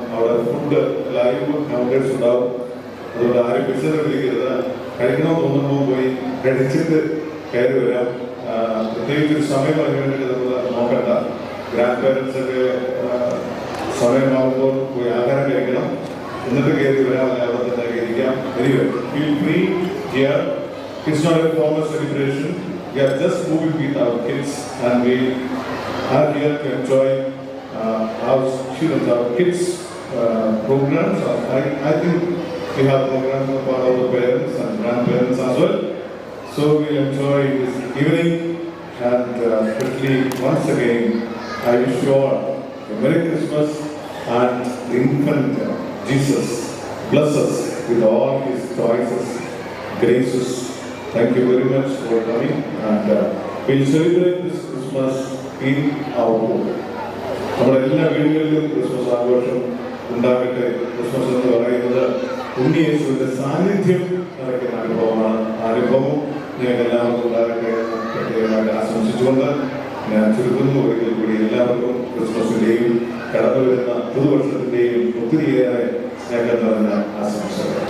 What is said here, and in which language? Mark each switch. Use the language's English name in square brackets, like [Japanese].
[Malayalam] അവിടെ food live outlets ഉണ്ടാവും. അതുകൊണ്ട് ആരും പിടിച്ചത് വിളിക്കരുത്. കഴിക്കണമെന്ന് തോന്നുമ്പോൾ പോയി കഴിച്ചിട്ട് കയറി വരാം. പ്രത്യേകിച്ച് ഒരു സമയം അതിന് വേണ്ടിയിട്ട് നമ്മൾ നോക്കണ്ട. ഗ്രാൻഡ് പേരൻസ് ഒക്കെ സമയമാകുമ്പോൾ പോയി ആഹാരം കഴിക്കണം, എന്നിട്ട് കയറി വരാം, അവിടെ തന്നെ ഇരിക്കാം. [English] Anyway, feel free here. It's not a formal celebration. We are just moving with our kids and we are here to enjoy our students, our kids programs. I think we have programs for our parents and grandparents as well. So we enjoy this evening and especially once again I wish you all a Merry Christmas and the infant Jesus bless us with all his choices, graces. Thank you very much for coming and we'll celebrate this Christmas in our home. [Malayalam] നമ്മുടെ എല്ലാ വീടുകളിലും Christmas ആഘോഷം ഉണ്ടാകട്ടെ. Christmas എന്ന് പറയുന്നത് ഉണ്ണിയേശുവിന്റെ സാന്നിധ്യം നടക്കുന്ന അനുഭവമാണ്. അനുഭവം ഞങ്ങൾക്ക് എല്ലാവർക്കും ഉണ്ടാകട്ടെ എന്ന് പ്രത്യേകമായിട്ട് ആശംസിച്ചുകൊണ്ട് ഞാൻ ചുരുക്കുന്നു. ഒരിക്കൽ കൂടി എല്ലാവർക്കും ക്രിസ്മസിന്റെയും കടന്നു വരുന്ന പുതുവർഷത്തിന്റെയും ഒത്തിരിയേറെ സ്നേഹം നിറഞ്ഞ ആശംസകൾ.